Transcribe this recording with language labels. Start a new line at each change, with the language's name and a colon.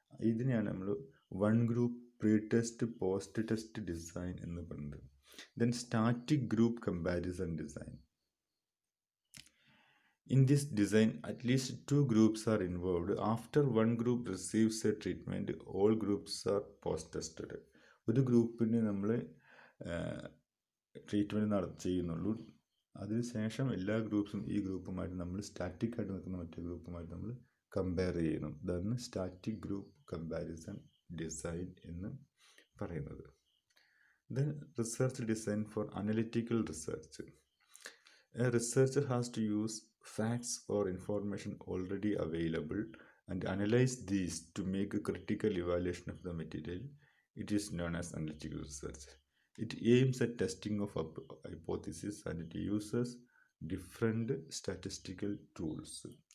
Malayalam: ഇതിനെയാണ് നമ്മൾ one group pre test post test design എന്ന് പറയുന്നത്.
English: Then static group comparison design. In this design, at least two groups are involved. After one group receives a treatment, all groups are post-tested.
Malayalam: ഒരു ഗ്രൂപ്പിന് നമ്മൾ treatment ചെയ്യുന്നുള്ളൂ, അതിനുശേഷം എല്ലാ ഗ്രൂപ്പ്സും ഈ ഗ്രൂപ്പുമായിട്ട് നമ്മൾ സ്റ്റാറ്റിക് ആയിട്ട് നിൽക്കുന്ന മറ്റേ ഗ്രൂപ്പുമായിട്ട് നമ്മൾ കമ്പയർ ചെയ്യുന്നു. ഇതാണ് സ്റ്റാറ്റിക് ഗ്രൂപ്പ് കമ്പാരിസൺ ഡിസൈൻ എന്ന് പറയുന്നത്.
English: Then research design for analytical research. A researcher has to use facts or information already available and analyze these to make a critical evaluation of the material. It is known as analytical research. It aims at testing of hypotheses and it uses different statistical tools.